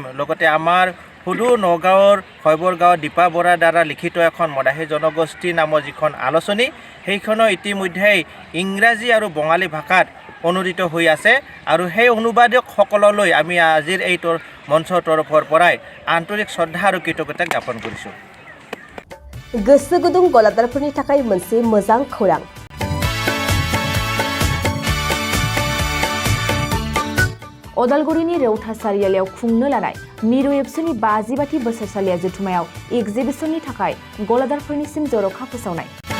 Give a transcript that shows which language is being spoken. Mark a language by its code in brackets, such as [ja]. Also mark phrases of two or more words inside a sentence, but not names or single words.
[as] লগতে আমাৰ সুদূৰ নগাঁৱৰ শৈবৰগাঁৱৰ দীপা বৰাৰ দ্বাৰা লিখিত এখন মদাহি জনগোষ্ঠী নামৰ যিখন আলোচনী, সেইখনো ইতিমধ্যেই ইংৰাজী আৰু বঙালী ভাষাত অনুদিত হৈ আছে। আৰু সেই অনুবাদকসকললৈ আমি আজিৰ এই মঞ্চৰ তৰফৰ পৰাই আন্তৰিক শ্ৰদ্ধা আৰু কৃতজ্ঞতা জ্ঞাপন কৰিছোঁ। [brx] गोसो गुदुं गलादारफोरनि थाखाय मोनसे मोजां खौरां। अदालगुरिनि रौता सारियालियाव खुंनो लानाय मिरु एबसुनि 50बाथि बोसोरसालिया जथुमायाव एगजिबिसननि थाखाय गलादारफोरनिसिम जर'खा फोसावनाय।